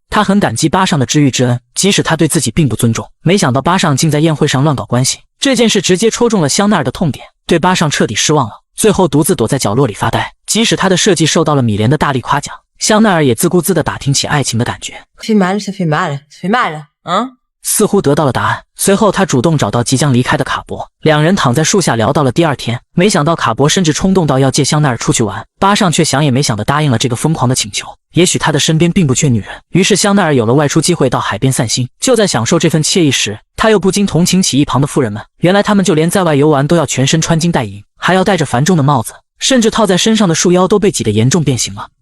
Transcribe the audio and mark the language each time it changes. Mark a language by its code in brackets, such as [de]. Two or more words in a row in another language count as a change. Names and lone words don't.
[zh] 他很感激巴尚的知遇之恩，即使他对自己并不尊重。没想到巴尚竟在宴会上乱搞关系，这件事直接戳中了香奈儿的痛点，对巴尚彻底失望了。最后独自躲在角落里发呆。即使他的设计受到了米莲的大力夸奖，香奈儿也自顾自地打听起爱情的感觉。 [fr] fait mal, ça fait mal, ça fait mal, hein? [zh] 似乎得到了答案。随后他主动找到即将离开的卡博，两人躺在树下聊到了第二天。没想到卡博甚至冲动到要借香奈儿出去玩，巴尚却想也没想地答应了这个疯狂的请求。也许他的身边并不缺女人，于是香奈儿有了外出机会到海边散心。就在享受这份惬意时，他又不禁同情起一旁的富人们，原来他们就连在外游玩都要全身穿金戴银，还要戴着繁重的帽子，甚至套在身上的束腰都被挤得严重变形了。